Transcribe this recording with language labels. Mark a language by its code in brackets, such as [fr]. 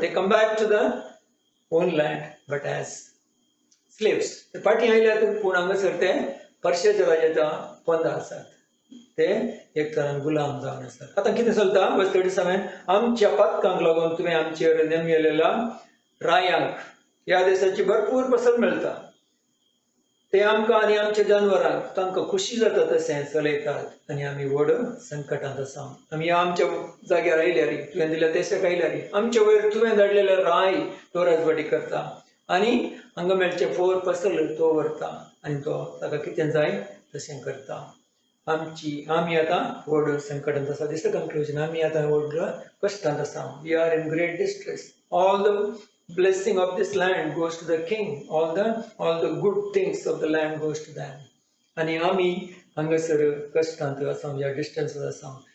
[en] They come back to the own land but as slaves. [kok] ते फाटीं आयल्यात पूण हांगासर ते पर्शियाच्या राज्याच्या पंदा आसात. ते एक तरान गुलाम जावन आसात. आतां कितें चलता? वर्स 37 आमच्या पातकांक लागून तुवें आमचेर नेमिल्लेल्या रायांक ह्या देशाची भरपूर फसल मेळटा. ते आमकां आनी आमच्या जानवरांक तांकां खुशी जाता तशें चलयतात आनी आमी व्हड संकटांत आसा. आमी आमच्या जाग्यार आयल्यार तुवें दिल्ल्या देशाक आयल्यार आमच्या वयर तुवें धाडलेले राय तो राजवाटी करता आनी हांगा मेळचे फोर फसल तो व्हरता आनी तो ताका कितें जाय तशें करता. आमी आतां व्हड संकटांत आसा. [en] this conclusion [kok] आमी आतां व्हड कश्टांत आसा. [en] We are in great distress. All the blessing of this land goes to the king. All the good things of the land goes to them. [kok] आणि आमी हांगासर कश्टांत आसा, ह्या डिस्टन्सांत आसा.